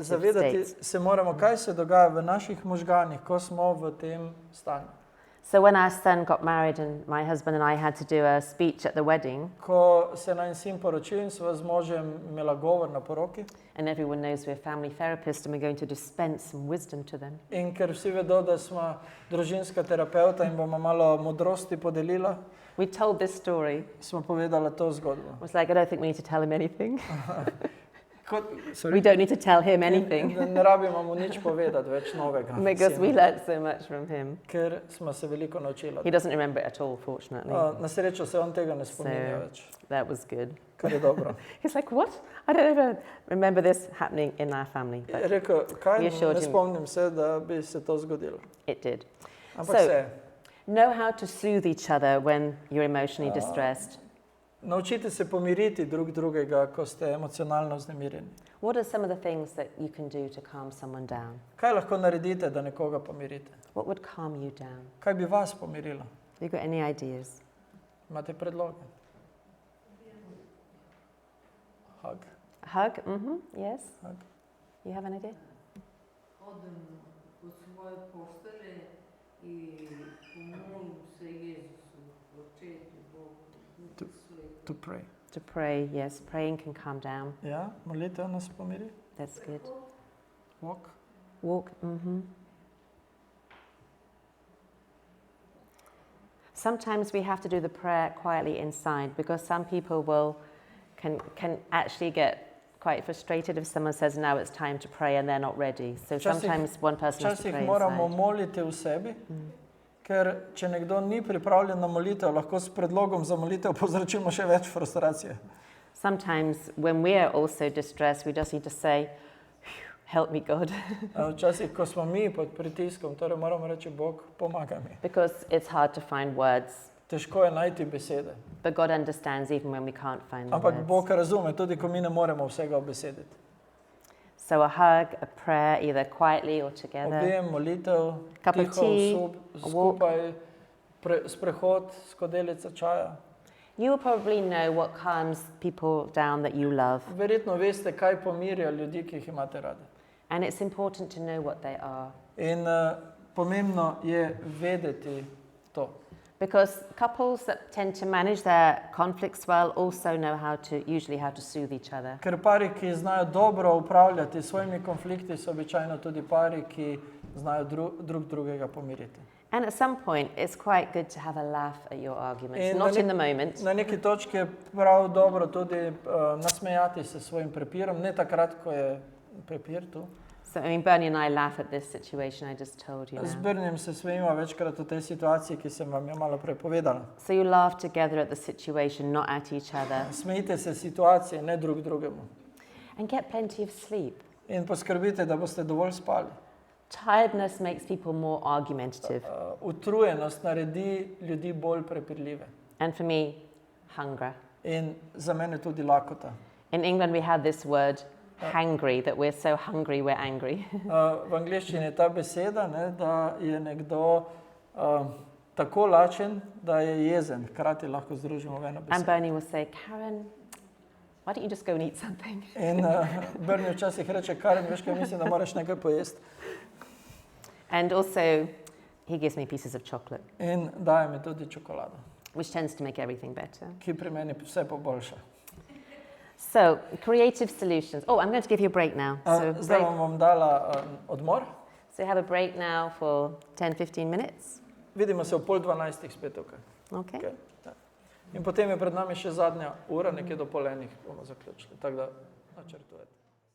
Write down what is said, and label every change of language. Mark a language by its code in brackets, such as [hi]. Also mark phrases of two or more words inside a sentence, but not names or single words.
[sl] Zavedati [en] states. [sl] se moramo, kaj se dogaja v naših možganih, ko smo v tem stanju. [en] So when our son got married and my husband and I had to do a speech at the wedding, [sl] Ko se naj sin poročil in sva z možem imela govor na poroki, [en] and everyone knows we're family therapists and we're going to dispense some wisdom to them, [sl] in ker vsi vedo, da smo družinska terapeuta in bomo malo modrosti podelila, [en] we told this story. [sl] smo povedala to zgodbo. [en] It was like, I don't think we need to tell him anything. Sorry? We don't need to tell him anything [sl] Ne rabimo mu nič povedati več novega, [en] because we [sl] sinu, [en] learned so much from him. [sl] ker smo se veliko naučila. [en] He doesn't remember it at all, fortunately. [sl] Na srečo se on tega ne spominja več, [en] That was good. [sl] kar je dobro. [en] He's like, what? I don't ever remember this happening in our family. [sl] Je [en] But [sl] rekel, kaj, [en] We assured [sl] ne [en] him. [sl] spomnim se, da bi se to zgodilo. [en] it did. [sl] Ampak [en] So- [sl] se, [en] Know how to soothe each other when you're emotionally distressed. [sl] naučite se pomiriti drug drugega, ko ste emocionalno vznemirjeni. [en] What are some of the things that you can do to calm someone down? [sl] Kaj lahko naredite, da nekoga pomirite? [en] What would calm you down? [sl] Kaj bi vas pomirilo? [en] Have you got any ideas? [sl] Imate predloge? [en] Hug. A hug? Mm-hmm. Yes. Hug. You have an idea? [sl] Odem po svoje postelje i pomolim se Jezusu, Očetu, Bogu, [en] To- [sl] Svetu. [en] To pray. To pray, yes. Praying can calm down. [sl] Ja, molitev nas pomiri. [en] That's good. Walk. Walk. Mm-hmm. Sometimes we have to do the prayer quietly inside because some people can actually get quite frustrated if someone says now it's time to pray and they're not ready. So [sl] Včasih- [en] sometimes one person has to [sl] Včasih [en] pray [sl] moramo [en] inside. [sl] moliti v sebi, ker če nekdo ni pripravljen na molitev, lahko s predlogom za molitev povzročimo še več frustracije. [en] Sometimes when we are also distressed, we just need to say, help me God, [sl] Včasih, ko smo mi pod pritiskom, torej moramo reči, Bog, pomagaj mi. [en] because it's hard to find words. [sl] Težko je najti besede, [en] But God understands even when we can't find the [sl] ampak [en] words. [sl] Bog razume, tudi ko mi ne moremo vsega obesediti. [en] So a hug, a prayer, either quietly or together. [sl] Objem, molitev, [en] Cup of [sl] tiho, [en] tea, a walk. [sl] skupaj, sprehod, skodelica čaja. [en] You will probably know what calms people down that you love. [sl] Verjetno veste, kaj pomirja ljudi, ki jih imate radi. [en] And it's important to know what they are. [sl] In pomembno je vedeti to. [en] Because couples that tend to manage their conflicts well also know usually how to soothe each other. [sl] Ker pari, ki znajo dobro upravljati s svojimi konflikti, so običajno tudi pari, ki znajo drug drugega pomiriti. [en] And at some point, it's quite good to have a laugh at your arguments, [sl] In [en] not [sl] na [en] in the moment, [sl] Na neki točki je prav dobro tudi nasmejati se s svojim prepirom, ne takrat, ko je prepir tu. [en] So, I mean, Bernie and I laugh at this situation I just told you [sl] Z [en] now. [sl] Brnjem se smejimo večkrat v tej situaciji, ki sem vam jo malo prej povedala. [en] So you laugh together at the situation, not at each other. [sl] Smejite se situacije, ne drug drugemu. [en] And get plenty of sleep. [sl] In poskrbite, da boste dovolj spali. [en] Tiredness makes people more argumentative. [sl] Utrujenost naredi ljudi bolj prepirljive. [en] And for me, hunger. [sl] In za mene tudi lakota. [en] In England, we have this word, hangry, that we're so hungry, we're angry. [sl] V angleščini je ta beseda, ne, da je nekdo tako lačen, da je jezen. Hkrati lahko združimo v eno [en] And [sl] besedo. [en] Bernie will say, Karen, why don't you just go and eat something? [sl] In Bernie včasih reče, Karen, veš kaj, mislim, da moraš nekaj pojesti. [en] And also, he gives me pieces of chocolate, [sl] In daje mi tudi čokolado, [en] which tends to make everything better. [sl] ki pri meni vse poboljša. [en] So, creative solutions. Oh, I'm going to give you a break now. [sl] Zdaj vam bom dala odmor. [en] So have a break now for 10-15 minutes. [sl] Vidimo se v 11:30 spet tukaj. Okay. Okay. Ja. In potem je pred nami še zadnja ura, nekje do 12:30 bomo zaključili. Tako da načrtujete.